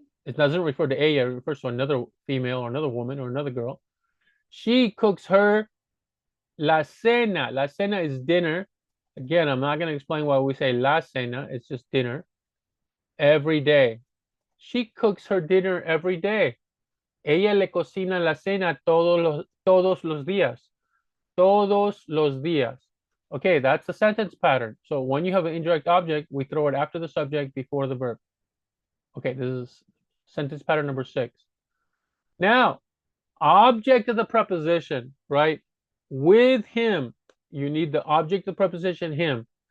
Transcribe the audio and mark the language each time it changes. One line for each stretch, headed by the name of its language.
English: It doesn't refer to ella, it refers to another female or another woman or another girl. She cooks her la cena. La cena is dinner. Again, I'm not going to explain why we say la cena. It's just dinner. Every day. She cooks her dinner every day.
Spanish: Ella le cocina la cena todos los días. Todos los días.
English: Okay, that's the sentence pattern. So when you have an indirect object, we throw it after the subject before the verb. Okay, this is sentence pattern number 6. Now, object of the preposition, right? With him, you need the object of the preposition him.